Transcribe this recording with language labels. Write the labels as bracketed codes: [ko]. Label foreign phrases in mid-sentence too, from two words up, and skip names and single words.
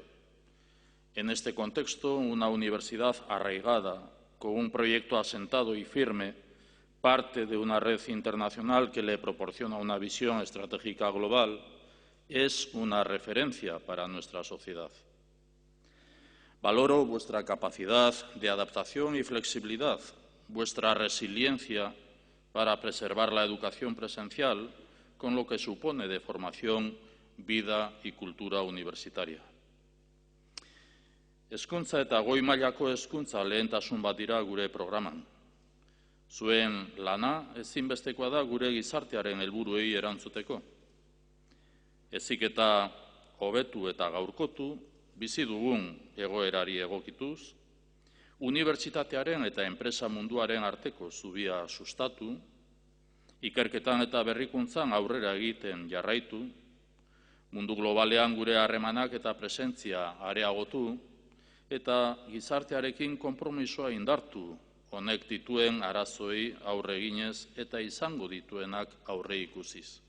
[es] En este contexto, una universidad arraigada, con un proyecto asentado y firme, parte de una red internacional que le proporciona una visión estratégica global, es una referencia para nuestra sociedad. Valoro vuestra capacidad de adaptación y flexibilidad, vuestra resiliencia para preservar la educación presencial, con lo que supone de formación, vida y cultura universitaria. [eu] Hezkuntza eta goi mailako hezkuntza lehentasun bat dira gure programan. Zuen lana ezinbestekoa da gure gizartearen helburuei erantzuteko. Heziketa hobetu eta gaurkotu, bizi dugun egoerari egokituz, unibertsitatearen eta enpresa munduaren arteko zubia sustatu, ikerketan eta berrikuntzan aurrera egiten jarraitu, mundu globalean gure harremanak eta presentzia areagotu, eta gizartearekin konpromisoa indartu, honek dituen arazoei aurre eginez eta izango dituenak aurre ikusiz.